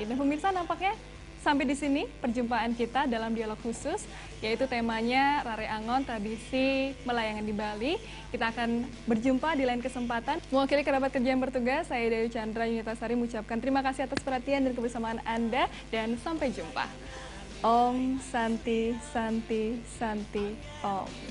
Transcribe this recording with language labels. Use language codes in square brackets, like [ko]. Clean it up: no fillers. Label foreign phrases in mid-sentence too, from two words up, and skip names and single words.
[id] Dan pemirsa, nampaknya sampai di sini perjumpaan kita dalam dialog khusus, yaitu temanya Rare Angon, tradisi melayangan di Bali. Kita akan berjumpa di lain kesempatan. Mewakili kerabat kerja yang bertugas, saya Dewi Chandra Yunitasari mengucapkan terima kasih atas perhatian dan kebersamaan Anda, dan sampai jumpa. Om Santi Santi Santi Om.